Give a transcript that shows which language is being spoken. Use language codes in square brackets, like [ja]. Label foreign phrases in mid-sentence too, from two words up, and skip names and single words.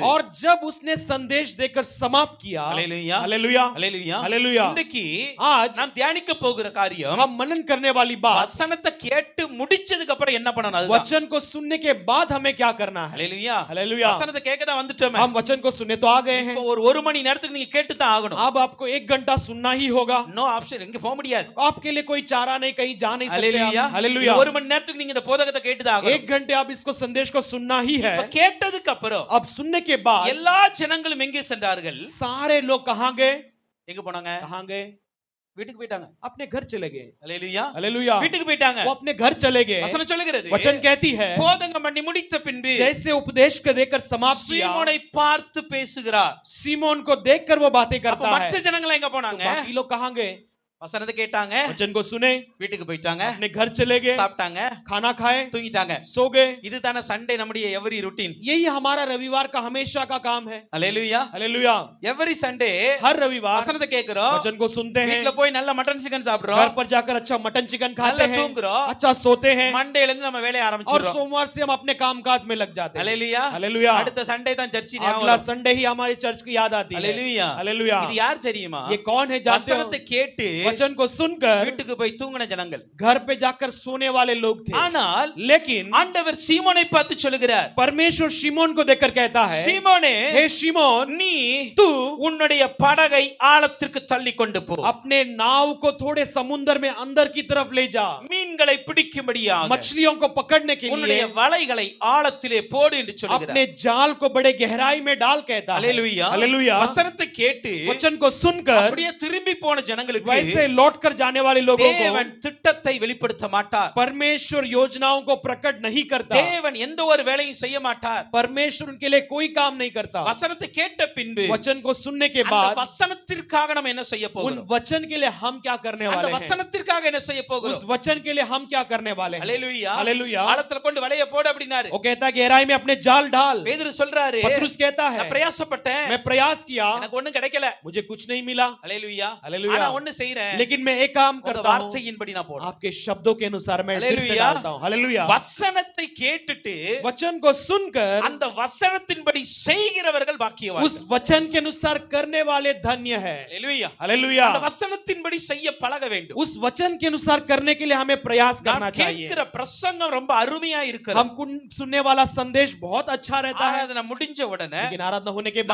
[hi] और जब उसने संदेश देकर समाप्त किया. [ta] அல்லேலூயா. [hi] हालेलुया. [ta] அல்லேலூயா. [hi] हालेलुया. [ta] இன்னைக்கு [hi] आज [ta] நாம் தியானிக்க போகிற காரியம் [hi] हम मनन करने वाली बात, [ta] வசனத்தை கேட்டு முடிச்சதுக்கு அப்புறம் என்ன பண்ணணும் அதுதான். [hi] वचन को सुनने के बाद हमें क्या करना है. [ta] அல்லேலூயா. [hi] हालेलुया. [ta] வசனத்தை கேட்க தான் வந்துட்டோமே. [hi] हम वचन को सुनने तो आ गए हैं. [ta] இப்போ ஒரு மணி நேரத்துக்கு நீங்க கேட்டு தான் ஆகணும். [hi] अब आपको 1 घंटा सुनना ही होगा. [en] no option, [ta] இங்க போக முடியாது. [hi] आपके लिए कोई चारा नहीं, कहीं जा नहीं सकते [ta] அல்லேலூயா. [hi] आप. हालेलुया. [ta] ஒரு மணி நேரத்துக்கு நீங்க இந்த போதகத்தை கேட்டு தான் 1 ஆகணும். [hi] घंटे आप इसको संदेश को सुनना ही है. [ta] இப்ப கேட்டதுக்கு அப்புறம் [hi] अब सुनने के बाद [ta] எல்லா ஜனங்களும் எங்கே சென்றார்கள்? [hi] सारे लोग कहां गए? [ta] எங்க போனாங்க? [hi] कहां गए? [ta] வீட்டுக்கு போயிட்டாங்க. [hi] अपने घर चले गए. [ta] அல்லேலூயா. [hi] हालेलुया. [ta] வீட்டுக்கு போயிட்டாங்க. [hi] वो अपने घर चले गए. [ta] வசனம் சொல்லுகிறது [hi] वचन कहती है [ta] போதகம் பண்ணி முடித்த பின்பு [hi] जैसे उपदेश को देकर समाप्त किया, [ta] சீமோனை பார்த்து பேசுகிறார். [hi] सीमोन को देखकर वो बातें [ta] அப்ப [hi] करता है. [ta] மற்ற ஜனங்கள் எங்க [hi] तो [ta] போனாங்க? [hi] बाकी लोग कहां गए? [ta] வசனத்தை கேட்டாங்க, [hi] वचन को सुने, [ta] வீட்டுக்கு போயிட்டாங்க, [hi] अपने घर चले गए, [ta] சாப்பிட்டாங்க, [hi] खाना खाए, [ta] தூங்கிட்டாங்க. [hi] सो गए. [ta] இதுதானே சண்டே நம்முடைய [en] every routine. [hi] यही हमारा रविवार का हमेशा का काम है. [ta] அல்லேலூயா. [hi] हालेलुया. [en] every Sunday [hi] हर रविवार [ta] வசனத்தை கேக்குறோம், [hi] वचन को सुनते हैं, [ta] வீட்ல போய் நல்ல [en] mutton chicken [hi] घर [ta] சாப்பிடுறோம், [hi] पर जाकर अच्छा [en] mutton chicken [hi] खाते [ta] நல்லா [hi] हैं, [ta] தூங்குறோம், [hi] अच्छा सोते हैं, [ta] மண்டேல இருந்து நம்ம வேலைய [hi] और [ta] ஆரம்பிச்சிரோம். [hi] सोमवार से हम अपने कामकाज में लग जाते हैं. [ta] அல்லேலூயா. [hi] हालेलुया. [ta] அடுத்த சண்டே தான் சர்ச் [hi] अगला संडे ही हमारी चर्च की याद आती है. [ta] அல்லேலூயா. [hi] हालेलुया. [ta] இது யார் தெரியுமா? [hi] ये कौन है जानते हो? [ta] வசனத்தை கேட்டு [hi] वचन को सुनकर [ta] வீட்டுக்கு போய் தூங்கின ஜனங்கள். [hi] घर पे जाकर सोने वाले लोग थे. [ta] ஆனால் [hi] लेकिन [ta] ஆண்டவர் சீமோனை பார்த்து சொல்லுகிறார், [hi] परमेश्वर शिमोन को देखकर कहता है, [ta] சீமோனே, [hi] हे शिमोन, [ta] நீ [hi] तू [ta] உன்னுடைய படகை ஆழத்திற்கு தள்ளி கொண்டு போ, [hi] अपने नाव को थोड़े समुद्र में अंदर की तरफ ले जा, [ta] மீன்களை பிடிக்கும்படியாக [hi] मछलियों को पकड़ने के [ta] உன்னுடைய [hi] लिए [ta] வலைகளை ஆழத்திலே போடு என்று சொல்லுகிறார். [hi] अपने जाल को बड़े गहराई में डाल कहता है. [ta] அல்லேலூயா. [hi] हालेलुया. [ta] வசனத்தை கேட்டு [hi] वचन को सुनकर [ta] அப்படியே திரும்பி போன ஜனங்களுக்கு [hi] वैसे लौट कर जाने वाले लोगों को [ta] தேவன் திட்டத்தை வெளிப்படுத்த மாட்டார். [hi] परमेश्वर योजनाओं को प्रकट नहीं करता. [ta] தேவன் எந்த ஒரு வேலையும் செய்ய மாட்டார். [hi] परमेश्वर उनके लिए कोई काम नहीं करता. [ta] வசனத்தை கேட்ட பின்பு [hi] वचन को सुनने के [ta] அந்த [hi] बाद [ta] வசனத்திற்காக நம்ம என்ன செய்ய [hi] उन [ta] போகிறோம்? [hi] वचन के लिए हम क्या करने [ta] அந்த [hi] वाले हैं? [ta] வசனத்திற்காக என்ன செய்ய [hi] उस [ta] போகிறோம்? [hi] वचन के लिए हम क्या करने वाले हैं? [ta] அல்லேலூயா. [hi] हालेलुया. [ta] ஆழத்துல கொண்டு வலைய போடு அப்படினாரு. [hi] वो कहता है गहराई में अपने जाल डाल. [ta] பேதுரு சொல்றாரு, [hi] पतरस कहता है [ta] நான் பிரயாசப்பட்டேன், [hi] मैं प्रयास किया, [ta] எனக்கு ஒண்ணும் கிடைக்கல. [hi] मुझे कुछ नहीं मिला. [ta] அல்லேலூயா. [hi] हालेलुया. [ta] ஆனா ஒண்ணு செய்றேன், [hi] लेकिन मैं एक काम [ta] உங்க [hi] करता हूँ, [ta] வார்த்தையின்படி நான் போடுறேன். [hi] आपके शब्दों के अनुसार मैं फिर से हालेलुया. डालता हूँ. हालेलुया. [ta] வசனத்தை கேட்டுட்டு [hi] वचन को सुनकर [ta] அந்த வசனத்தின்படி செய்கிறவர்கள் [hi] उस [ta] பாக்கியவான்கள். [hi] वचन के अनुसार करने वाले धन्य है. [ta] அல்லேலூயா. [hi] हालेलुया. [ta] அந்த வசனத்தின்படி செய்ய பழக வேண்டும். [hi] उस वचन के अनुसार करने के लिए हमें प्रयास करना [ta] நான் [hi] चाहिए. [ta] கேட்கிற பிரசங்கம் ரொம்ப அருமையா இருக்கிறது. [hi] हम सुनने वाला संदेश बहुत अच्छा रहता है, [ta] ஆராதனை முடிஞ்ச உடனே [hi] लेकिन आराधना होने के